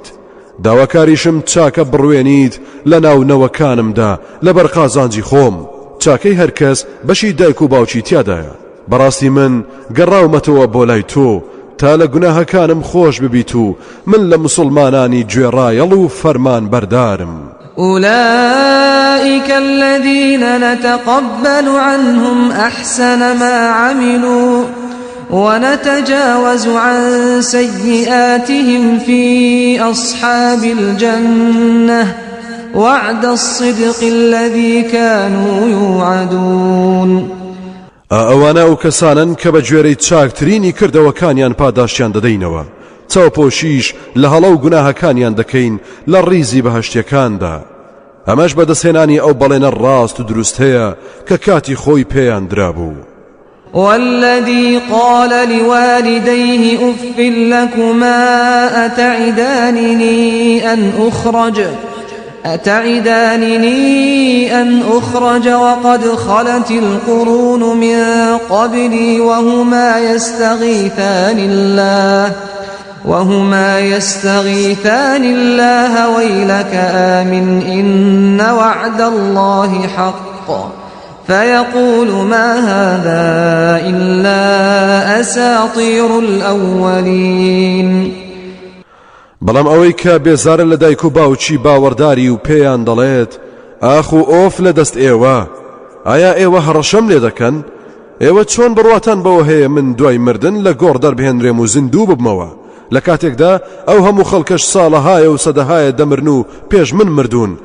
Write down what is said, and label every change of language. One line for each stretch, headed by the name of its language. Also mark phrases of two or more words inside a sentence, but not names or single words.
Central Kurdish: داواکاریشم چاکە بڕوێنیت لە ناونەوەکانمدا لەبەر قازانجی خۆم. چاکەی هەرکەس بەشی دایک و باوکی تیادایە. بەڕاستی من گەڕاومەتەوە بۆ لای تۆ تا لە گوناهەکانم خۆش ببیت و من لە مسلمانانی گوێڕایەڵ و فەرمان بەردارم.
Arabic: أولئك الذين نتقبل عنهم أحسن ما عملوا ونتجاوز عن سيئاتهم في أصحاب الجنة وعد الصدق الذي كانوا يوعدون.
Central Kurdish: ئەوانە ئەو کەسانن کە بە گوێرەی چاکترینی کردەوەکانیان پاداشتیان دەدەینەوە. چاوپۆشیش لە هەڵە و گوناهەکانیان دەکەین لە ڕیزی بەهەشتیەکاندا. ئەمەش بەدەستهێنانی ئەو بەڵێنە ڕاست و دروست هەیە کە کاتی خۆی پێیان درابوو.
Arabic: والذي قال لوالديه أف لكما أتعدانني أن أخرج وقد خلت القرون من قبلي وهما يستغيثان الله ويلك آمن إن وعد الله حق فيقول ما هذا إلا أساطير الأولين.
Central Kurdish: بەڵام ئەوەی کە بێزارە لە دایک و باوکی باوەڕداری و پێیان دەڵێت ئاخ و ئۆف لە دەست ئێوە، ئایا ئێوە هەڕەشەم لێ دەکەن؟ ئێوە چۆن بڕواتان بەوە هەیە من دوای مردن لە گۆڕ دەربهێنرێم و زیندوو ببمەوە لە کاتێکدا ئەو هەموو خەڵکەش ساڵەهایە و سەدەهایە دەمرن و پێش من مردوون؟